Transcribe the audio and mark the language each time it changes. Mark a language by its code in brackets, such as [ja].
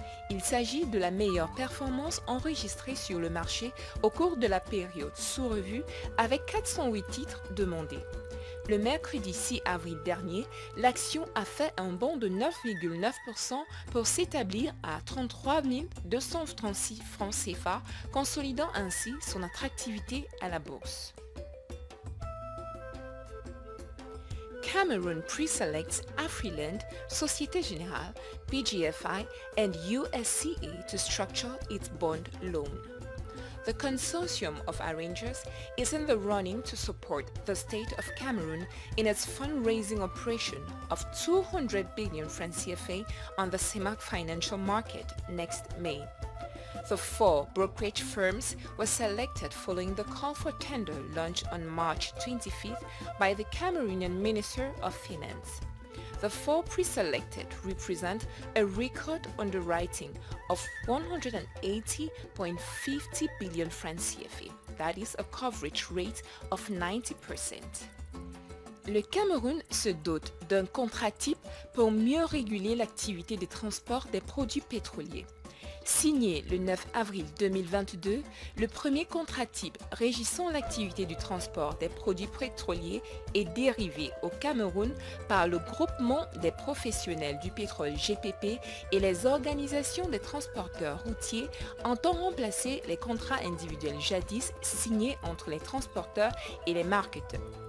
[fr] Il s'agit de la meilleure performance enregistrée sur le marché au cours de la période sous revue avec 408 titres demandés. Le mercredi 6 avril dernier, l'action a fait un bond de 9,9% pour s'établir à 33 236 francs CFA, consolidant ainsi son attractivité à la bourse. [en] Cameroon pre-selects Afriland, Société Générale, PGFI, and USCA to structure its bond loan. The consortium of arrangers is in the running to support the state of Cameroon in its fundraising operation of 200 billion francs CFA on the CEMAC financial market next May. The 4 brokerage firms were selected following the call for tender launched on March 25th by the Cameroonian Minister of Finance. The 4 pre-selected represent a record underwriting of 180.50 billion francs CFA. That is a coverage rate of 90%. [fr] Le Cameroun se dote d'un contrat type pour mieux réguler l'activité des transports des produits pétroliers. Signé le 9 avril 2022, le premier contrat type régissant l'activité du transport des produits pétroliers et dérivés au Cameroun par le groupement des professionnels du pétrole GPP et les organisations des transporteurs routiers entend remplacer les contrats individuels jadis signés entre les transporteurs et les marketeurs.